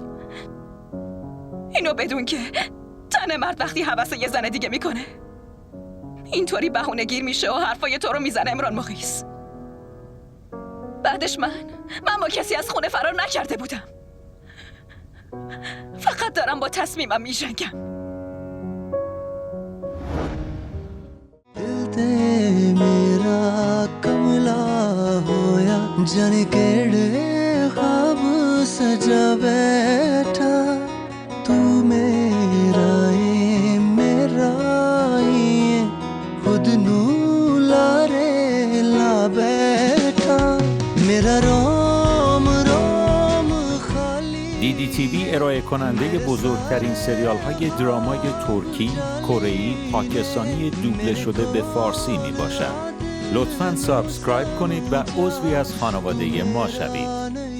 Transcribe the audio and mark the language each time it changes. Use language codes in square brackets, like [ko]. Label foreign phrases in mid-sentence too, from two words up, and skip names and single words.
[fa] اینو بدون که تن مرد وقتی هوس یه زن دیگه میکنه اینطوری بهونه گیر میشه و حرفای تو رو میزنه امران مقیس. بعدش من با کسی از خونه فرار نکرده بودم. فقط دارم با تصمیمم میجنگم. [pa] ਮੇਰਾ ਕਮਲਾ ਹੋਇਆ ਜਾਣੇ ਕੇੜ੍ਹੇ ਖ਼ਵਾਬ ਸਜਾ ਬੈਠਾ ਤੂ ਮੇਰਾ ਖੁਦ ਨੂ ਲਾਰੇ ਲਾ ਬੈਠਾ ਮੇਰਾ ਰੋਮ ਰੋਮ ਖਾਲੀ [fa] DDTV ارائه کننده بزرگترین سریال های درامای ترکی، کره‌ای، پاکستانی دوبله شده به فارسی می باشد. لطفاً سابسکرایب کنید و عضوی از خانواده ما شوید.